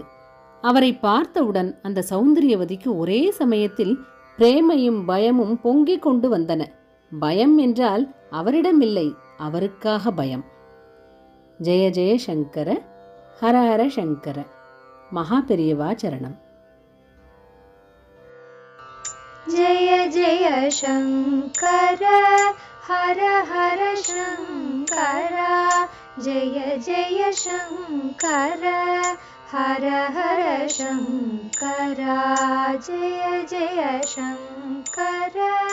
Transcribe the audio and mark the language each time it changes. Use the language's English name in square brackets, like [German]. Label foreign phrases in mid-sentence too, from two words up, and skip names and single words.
[Tamil] அவரை பார்த்தவுடன் அந்த சௌந்தரியவதிக்கு ஒரே சமயத்தில் பிரேமையும் பயமும் பொங்கிக் கொண்டு வந்தன. பயம் என்றால் அவரிடமில்லை, அவருக்காக பயம். [Sanskrit] जय जय शङ्कर, हर हर शङ्कर. [Tamil] மகா பெரியவா சரணம். [Sanskrit] जय जय शंकर हर हर शंकर, जय जय शंकर हर हर शंकर, जय जय शंकर